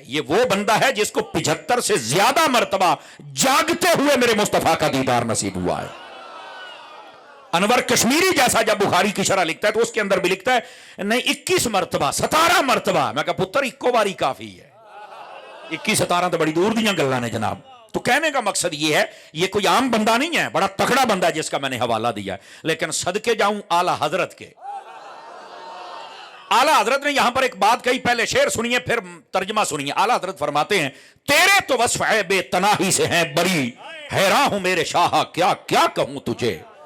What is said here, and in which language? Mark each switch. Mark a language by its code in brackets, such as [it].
[ur] یہ وہ بندہ ہے جس کو 75 سے زیادہ مرتبہ جاگتے ہوئے میرے مصطفیٰ کا دیدار نصیب ہوا ہے. انور کشمیری جیسا جب بخاری کی شرح لکھتا ہے تو اس کے اندر بھی لکھتا ہے نہیں 21 مرتبہ 17 مرتبہ. [pa] میں کہا پتر ایکو باری کافی ہے. 21-17 تو بڑی دور دیاں گلاں نے جناب. [ur] تو کہنے کا مقصد یہ ہے یہ کوئی عام بندہ نہیں ہے. بڑا تکڑا بندہ ہے جس کا میں نے حوالہ دیا ہے. لیکن صدقے جاؤں اعلیٰ حضرت کے. اعلیٰ حضرت نے یہاں پر ایک بات کہی. پہلے شعر سنیے پھر ترجمہ سنیے. اعلیٰ حضرت فرماتے ہیں تیرے تو وصف ہے بے تناہی سے ہیں بری حیران ہوں میرے شاہ کیا کیا کہوں تجھے.